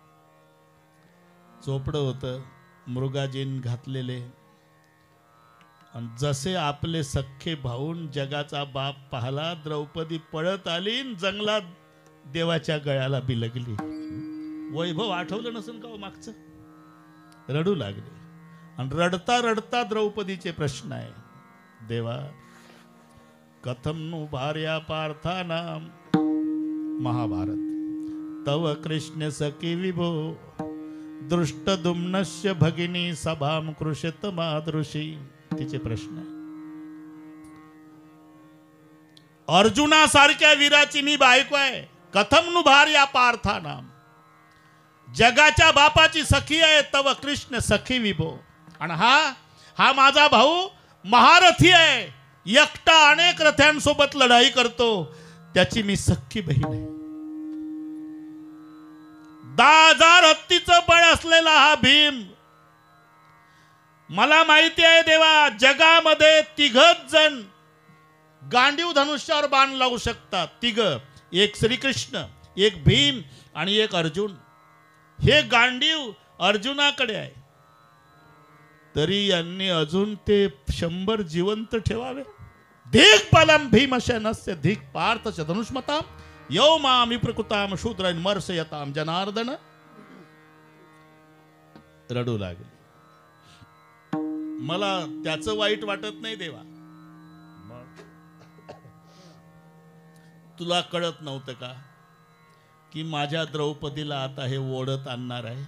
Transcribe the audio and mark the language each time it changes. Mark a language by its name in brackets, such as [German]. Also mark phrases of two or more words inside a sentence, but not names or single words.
[Marathi] चोपडं होतं, मृगाजीन घातलेले, आणि जसे आपले सख्खे भाऊन जगाचा बाप पाहला, द्रौपदी पळत आली, जंगलात देवाच्या गळ्याला बिलगली. वैभव आठवलं नसेल का मागचं? रडू लागले. आणि रडता रडता द्रौपदीचे प्रश्न आहे. [Sanskrit] देवा, कथम नु भार्या पार्थानाम. [Marathi] महाभारत. [Sanskrit] तव कृष्ण सखी विभो, दृष्टद्युम्नस्य भगिनी सभाम कृषित मादृशी. [Marathi] तिचे प्रश्न आहे. अर्जुनासारख्या वीराची मी बायको आहे. [Sanskrit] कथम नु भार्या पार्थानाम. [Marathi] जगाच्या बापाची सखी आहे [Sanskrit] तव कृष्ण सखी विभो. [Marathi] आणि हा माझा भाऊ महारथी आहे, एकटा अनेक रथ्यांसोबत लढाई करतो, त्याची मी सख्खी बहीण आहे. 10,000 हत्तीचं बळ असलेला हा भीम, मला माहिती आहे देवा, जगामध्ये 3 जण गांडीव धनुष्यावर बाण लावू शकतात. 3, एक श्रीकृष्ण, एक भीम आणि एक अर्जुन. हे गांडीव अर्जुनाकडे आहे, तरी यांनी अजून ते 100 जिवंत ठेवावे. [Sanskrit] धिक बलम भीमसेनस्य धिक पार्थच धनुष्मताम यो माम प्रकृताम शूद्रन मर्शयताम. [Marathi] जनार्दन रडू लागले. मला त्याचं वाईट वाटत नाही देवा, तुला कळत नव्हतं का की माझ्या द्रौपदीला आता हे ओढत आणणार आहे.